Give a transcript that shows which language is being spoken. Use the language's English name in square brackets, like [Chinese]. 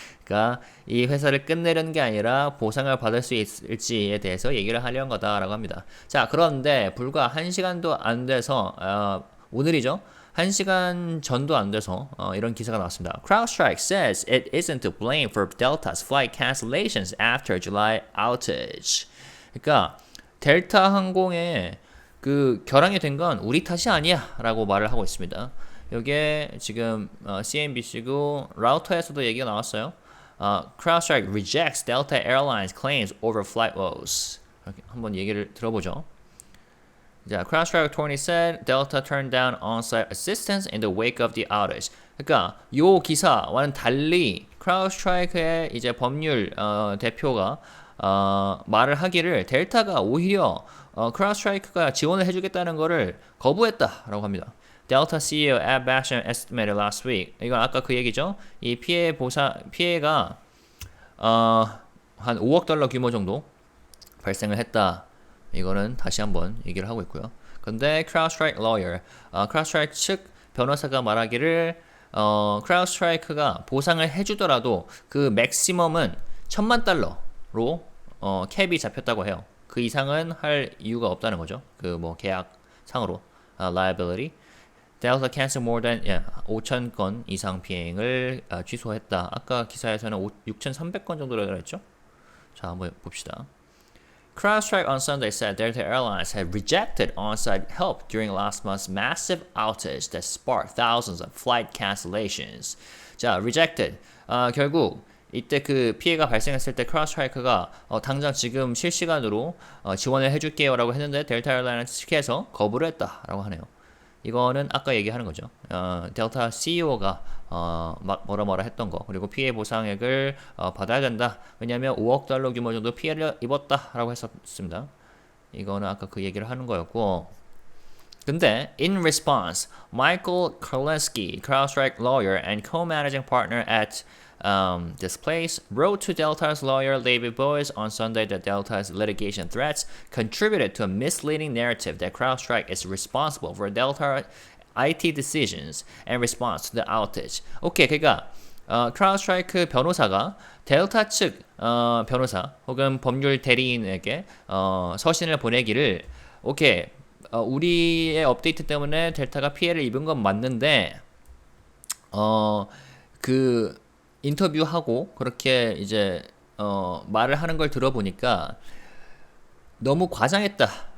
[Korean] 그러니까 이 회사를 끝내려는 게 아니라 보상을 받을 수 있을지에 대해서 얘기를 하려는 거다라고 합니다. 자, 그런데 불과 1시간도 안 돼서 오늘이죠. 1시간 전도 안 돼서 이런 기사가 나왔습니다. [English] CrowdStrike says it isn't to blame for Delta's flight cancellations after July outage. [Korean] 그러니까 델타 항공에 그 결항이 된 건 우리 탓이 아니야라고 말을 하고 있습니다. 이게 지금 CNBC고 라우터에서도 얘기가 나왔어요. [English] CrowdStrike rejects Delta Airlines claims over flight woes. [Korean] 한번 얘기를 들어보죠. [English] 자, CrowdStrike attorney said Delta turned down on-site assistance in the wake of the outage. [Korean] 그러니까 요 기사와는 달리 CrowdStrike의 이제 법률 대표가 말을 하기를 델타가 오히려 CrowdStrike가 지원을 해주겠다는 거를 거부했다라고 합니다. [English] Delta CEO Ed Bastian estimated last week. [Korean] 이건 아까 그 얘기죠. 이 피해가 한 5억 달러 규모 정도 발생을 했다. 이거는 다시 한번 얘기를 하고 있고요. 근데 [English] CrowdStrike lawyer, [Korean] CrowdStrike 측 변호사가 말하기를 CrowdStrike가 보상을 해주더라도 그 맥시멈은 1,000만 달러로 캡이 잡혔다고 해요. 그 이상은 할 이유가 없다는 거죠. 그 뭐 계약상으로 liability. [English] Delta cancel more than 5,000건 [Korean] 이상 비행을 취소했다. 아까 기사에서는 6,300건 정도라고 했죠. 자, 한번 봅시다. [English] CrowdStrike on Sunday said Delta Airlines had rejected on-site help during last month's massive outage that sparked thousands of flight cancellations. [Korean] 자, rejected. 결국 이때 그 피해가 발생했을 때 CrowdStrike가 당장 지금 실시간으로 지원을 해줄게요라고 했는데 델타 에어라인스 측에서 거부를 했다라고 하네요. 이거는 아까 얘기하는 거죠. 델타 CEO가 뭐라 했던 거, 그리고 피해 보상액을 받아야 된다. 왜냐하면 5억 달러 규모 정도 피해를 입었다라고 했었습니다. 이거는 아까 그 얘기를 하는 거였고. 근데 [English] in response, Michael Kurlinski, CrowdStrike lawyer and co-managing partner at this place, wrote to Delta's lawyer David Boies on Sunday that Delta's litigation threats contributed to a misleading narrative that CrowdStrike is responsible for Delta IT decisions and response to the outage. [Korean] 오케이, 그러니까 CrowdStrike 변호사가 델타 측 변호사 혹은 법률 대리인에게 서신을 보내기를 오케이, 우리의 업데이트 때문에 델타가 피해를 입은 건 맞는데 그 인터뷰하고 그렇게 이제 말을 하는 걸 들어보니까 너무 과장했다.